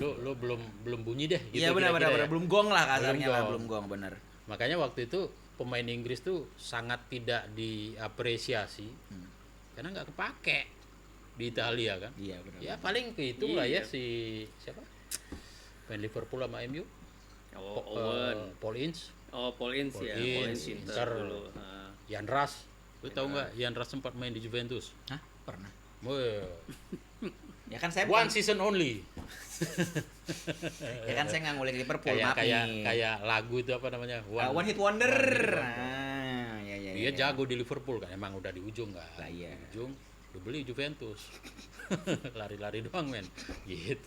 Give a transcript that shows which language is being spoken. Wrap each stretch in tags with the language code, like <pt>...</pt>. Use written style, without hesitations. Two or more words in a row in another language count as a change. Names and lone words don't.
<id>lu belum bunyi deh gitu Iya benar kira-kira ya. belum gong lah kasarnya Belum lah, gong. belum gong benar. Makanya waktu itu pemain Inggris tuh sangat tidak diapresiasi karena nggak kepake di Italia kan. Iya benar. Ya paling kehitung lah ya Iya. si siapa? Pemain Liverpool sama MU. Oh, Owen. Paul Ince, Oh, Paul Ince ya. Paul Paul Ince, Ince Inter. dulu. Ha. Jan Ras. Lu tahu nggak Jan Ras sempat main di Juventus? Hah? Pernah. Wah, Ya kan saya</id> <en>one season only.</en> <id>Ya kan saya nggak ngulik Liverpool, kayak maaf kayak nih. kayak lagu itu apa namanya?</id> <en>One Hit Wonder. One Hit Wonder.</en> <id>Ya ya. Dia jago di Liverpool kan, emang udah di ujung kan. Lah, iya. Di ujung, udah beli Juventus. Lari-lari doang men, gitu.</id>